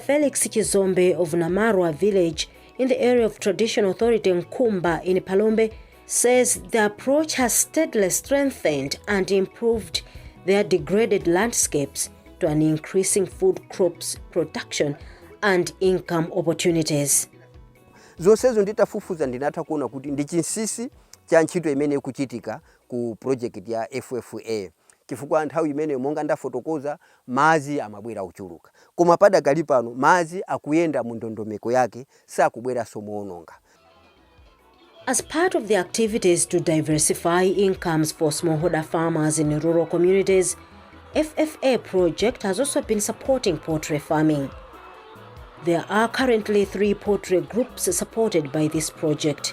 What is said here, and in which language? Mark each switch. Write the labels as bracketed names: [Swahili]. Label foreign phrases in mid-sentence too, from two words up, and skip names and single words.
[English] Felix Chizombe of Namarwa village in the area of traditional authority Nkumba in PHALOMBE says the approach has steadily strengthened and improved their degraded landscapes to an increasing food crops production and income opportunities. [Nyanja] Zonsezo nditafufuza ndinatha kuona kuti ndi chinsisi cha ntchito imene kuchitika ku project ya FFA. Chifukwa nthawi imene monga ndafotokoza madzi amabwera kuchuluka. Koma padakali pano madzi akuyenda mu ndondomeko yake sakubwera somuononga. [English] As part of the activities to diversify incomes for smallholder farmers in rural communities, FFA project has also been supporting poultry farming. There are currently 3 poultry groups supported by this project.